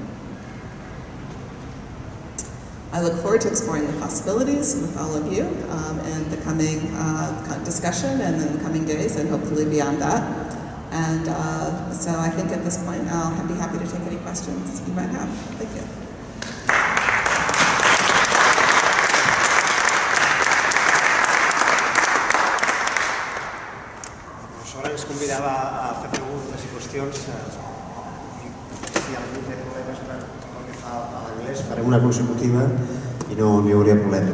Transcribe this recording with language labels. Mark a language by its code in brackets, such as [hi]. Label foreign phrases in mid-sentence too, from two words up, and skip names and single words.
[en] I look forward to exploring the possibilities with all of you in the coming discussion and in the coming days, and hopefully beyond that. And so I think at this point I'll be happy to take any questions you might have. Thank you. [ca] Ara ens convidava a fer preguntes i qüestions. Si algú té problemes pel que fa a l'anglès, farem una consecutiva i no hi hauria problema.